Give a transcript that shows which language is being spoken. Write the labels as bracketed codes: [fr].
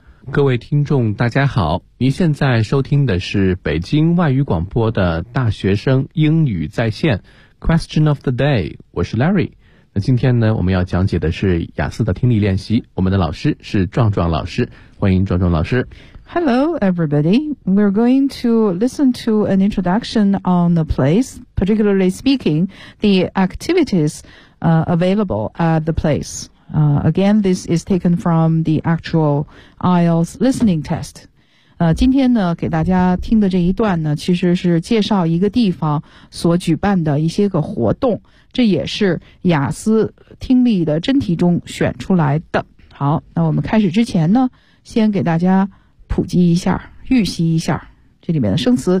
[zh] 各位听众大家好，您现在收听的是北京外语广播的大学生英语在线 Question of the day， 我是 Larry。那今天呢，我们要讲解的是雅思的听力练习。我们的老师是壮壮老师，欢迎壮壮老师。 [en] Hello, everybody. We're going to listen to an introduction on the place, particularly speaking, the activities, available at the place. Again, this is taken from the actual IELTS listening test. [zh] 今天呢给大家听的这一段呢，其实是介绍一个地方所举办的一些个活动，这也是雅思听力的真题中选出来的。好，那我们开始之前呢，先给大家普及一下，预习一下这里面的生词。